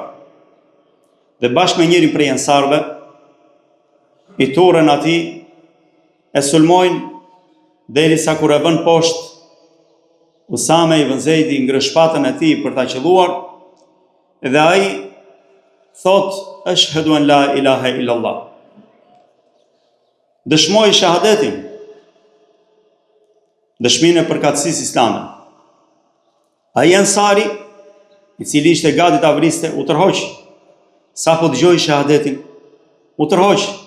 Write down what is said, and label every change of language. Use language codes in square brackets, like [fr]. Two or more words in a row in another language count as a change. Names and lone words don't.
[sq] Dhe bashkë me njërin prej ensarëve i turren atij, e sulmojnë derisa kur e vën poshtë, Usame ibn Zeidi ngre shpatën e tij për ta qelluar dhe ai thot [ar] أشهد أن لا إله إلا الله. [sq] Dëshmoj shahadetin, dëshminë e përkatësisë islame. Ai Ansari, i cili ishte gati ta vriste, u tërhoq. Sa po dëgjoi shahadetin, u tërhoq.